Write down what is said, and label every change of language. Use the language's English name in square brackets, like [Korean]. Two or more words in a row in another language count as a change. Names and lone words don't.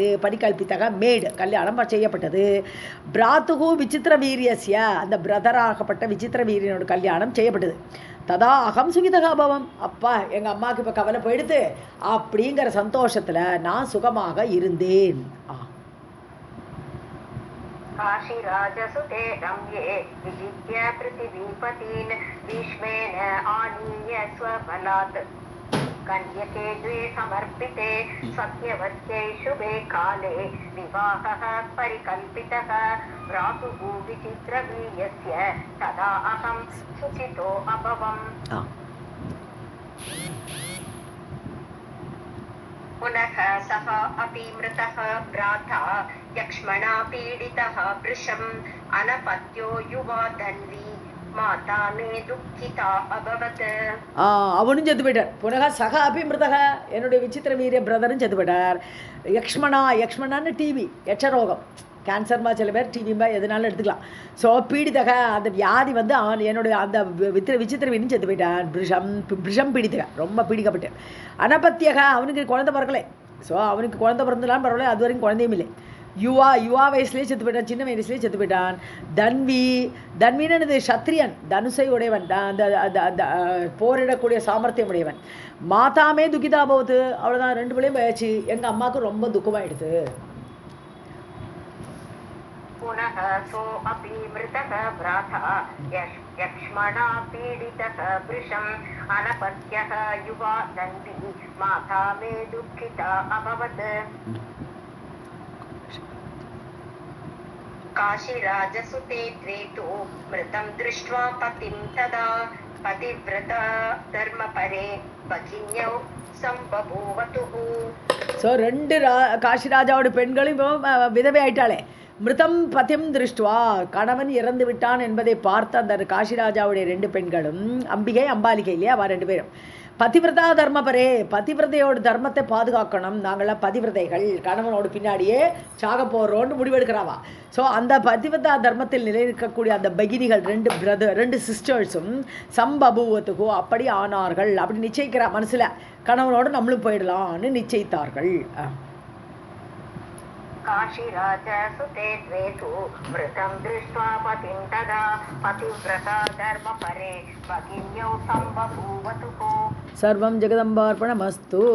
[Tamil] பரிகல்பித்தக மேடு, கல்யாணம் செய்யப்பட்டது. [Sanskrit] भ्रातुः विचित्र वीर्यस्य, [Tamil] அந்த பிரதராகப்பட்ட விசித்திர வீரியனோட கல்யாணம் செய்யப்பட்டது. [Sanskrit] तदा अहं सुखितः भवम्, [Tamil] அப்பா எங்கள் அம்மாவுக்கு இப்போ கவலை போயிடுது அப்படிங்கிற சந்தோஷத்தில் நான் சுகமாக இருந்தேன். [Sanskrit] काशीराजसुते रम्ये विजित्य पृथिवीपतीन् भीष्मेण आनीय स्वबलात् कन्यके द्वे समर्पिते सत्यवत्यै शुभे काले विवाहः परिकल्पितः भ्रातुः विचित्रवीर्यस्य तदा अहं सुचितो अभवम् पुनः सः अपि मृतः भ्राता यक्ष्मणा पीडितः वृषम् अनपत्यो युवा धन्वी माता मे दुःखिता अभवत् [Tamil] அவனும் செத்து போயிட்டார். [Sanskrit] पुनः सः अपि मृतः [Tamil] என்னுடைய விசித்திர வீரிய பிரதரும் செத்து போயிட்டார். யக்ஷ்மணான்னு டிவி யட்சரோகம் கேன்சர்மா சில பேர் டிவிம்பா எதுனாலும் எடுத்துக்கலாம். ஸோ பீடித்தக அந்த வியாதி வந்து அவன் என்னுடைய அந்த விசித்திர வீரன் செத்து போயிட்டான். [Sanskrit] भृशम् पीडितः [Tamil] ரொம்ப பீடிக்கப்பட்டு. அனபத்தியக அவனுக்கு குழந்தை பிறக்கலை. ஸோ அவனுக்கு குழந்தை பிறந்தலாம் பரவாயில்ல, அது வரைக்கும் குழந்தையும் இல்லை. யுவா வயசுலேயே செத்து போயிட்டான், சின்ன வயசுலேயே செத்து போயிட்டான். தன்வின்னு சத்திரியன், தனுசை உடையவன், அந்த போரிடக்கூடிய சாமர்த்தியம் உடையவன். [Sanskrit] माता मे दुःखिता [Tamil] போகுது, அவ்வளோதான், 2 பிள்ளையும் போயாச்சு. எங்கள் அம்மாவுக்கு ரொம்ப துக்கமாயிடுது. [Sanskrit] पुनः सो अपि मृतः भ्राता यक्ष्मणा पीडितः वृषम् अनपत्यः युवा दन्वी माता मे दुःखिता अभवत् काशीराजसुते द्वे तु मृतं दृष्ट्वा पतिं तदा पतिव्रता धर्मपरे भगिन्यौ संबभूवतुः. [Tamil] ஸோ 2 காசிராஜாவோட பெண்களும் விதவை ஆயிட்டாளே. [Sanskrit] मृतं पतिं दृष्ट्वा, [Tamil] கணவன் இறந்து விட்டான் என்பதை பார்த்த அந்த காசிராஜாவுடைய 2 பெண்களும், அம்பிகை அம்பாலிகை இல்லையா, அவ 2 பேரும் [Sanskrit] पतिव्रता धर्मपरे, [Tamil] பதிவிரதையோட தர்மத்தை பாதுகாக்கணும், நாங்களாம் பதிவிரதைகள், கணவனோட பின்னாடியே சாக போடுறோன்னு முடிவெடுக்கிறாவா. ஸோ அந்த பதிவிரதா தர்மத்தில் நிலைநிற்கக்கூடிய அந்த பகினிகள் 2 சிஸ்டர்ஸும் சம்பபூவத்துக்கோ அப்படி ஆனார்கள். அப்படி நிச்சயிக்கிறா மனசில், கணவனோடு நம்மளும் போயிடலான்னு நிச்சயித்தார்கள். [Sanskrit] काशीराजसुते द्वे तु मृतं दृष्ट्वा पतिं तदा पतिव्रता धर्मपरे भगिन्यौ संबभूवतुः. सर्वं जगदम्बार्पणमस्तु.